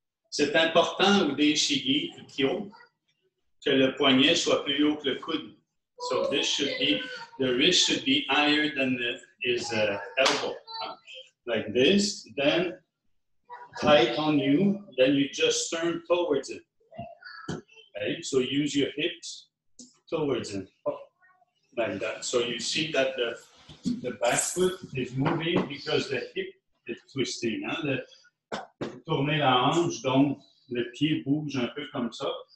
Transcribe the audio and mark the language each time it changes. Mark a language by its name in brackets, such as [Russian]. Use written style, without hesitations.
[French] C'est important au Ishigi Ikkyo que le poignet soit plus haut que le coude. [English] So the wrist should be higher than his elbow. Like this, then tight on you, then you just turn towards it. Okay, so use your hips towards him. Like that. So you see that the back foot is moving because the hip is twisting. [French] Hein? Tournez la hanche, donc le pied bouge un peu comme ça.